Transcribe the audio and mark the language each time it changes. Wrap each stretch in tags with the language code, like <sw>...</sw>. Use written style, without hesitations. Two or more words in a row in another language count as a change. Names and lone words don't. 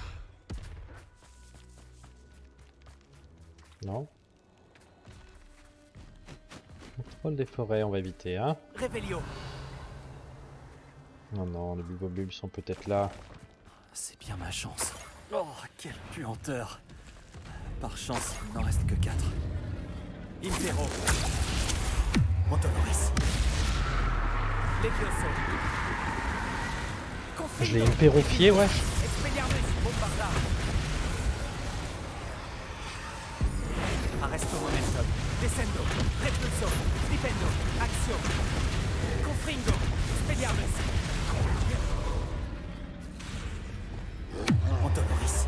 <fr>Non. Contrôle des forêts, on va éviter, hein. Réveillon! Non, non, les bulbobulbes sont peut-être là. C'est bien ma chance. Oh, quelle puanteur! Par chance, il n'en reste que 4. Impero! Montoloris! Levioso! Je l'ai impérofié, ouais. Expelliarmus! Bombarda! Arresto momentum! Descendo! Repulso! Flipendo! Actio! Confringo! Expelliarmus! Montoloris!</fr>